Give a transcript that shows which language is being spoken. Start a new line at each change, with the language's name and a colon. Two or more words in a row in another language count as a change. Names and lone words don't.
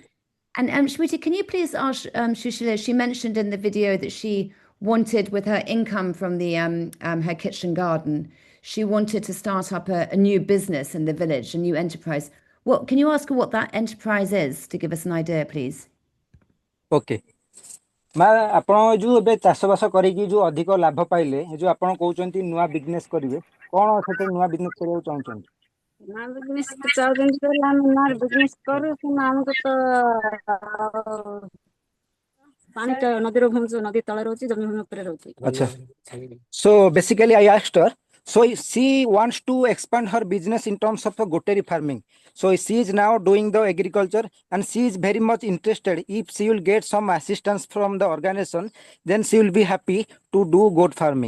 English: And Shmuti, can you please ask Shushila? She mentioned in the video that she wanted, with her income from the her kitchen garden, she wanted to start up a new business in the village, a new enterprise. What can you ask her what that enterprise is to give us an idea, please? Okay.
Odia: ମା ଆପଣ ଯୋଉ ଏବେ ଚାଷବାସ କରିକି ଯୋଉ ଅଧିକ ଲାଭ ପାଇଲେ ଯୋଉ ଆପଣ କହୁଛନ୍ତି ନୂଆ ବିଜନେସ କରିବେ କଣ ସେଥିରେ ନୂଆ ବିଜନେସ କରିବାକୁ ଚାହୁଁଛନ୍ତି? ନୂଆ ବିଜନେସ୍ ଚାହୁଛନ୍ତି କହିଲେ ଆମେ ନୂଆ ବିଜନେସ୍ କରୁ କିନ୍ତୁ ଆମକୁ ତ ପାଣି ନଦୀର ଭୂମି ନଦୀ ତଳେ ରହୁଛି ଜମି ଭୂମି ଉପରେ ରହୁଛି। Acha.
English: So basically I asked her, so she wants to expand her business in terms of the goatry farming. So she is now doing the agriculture and she is very much interested. If she will get some assistance from the organization, then she will be happy to do goat farming.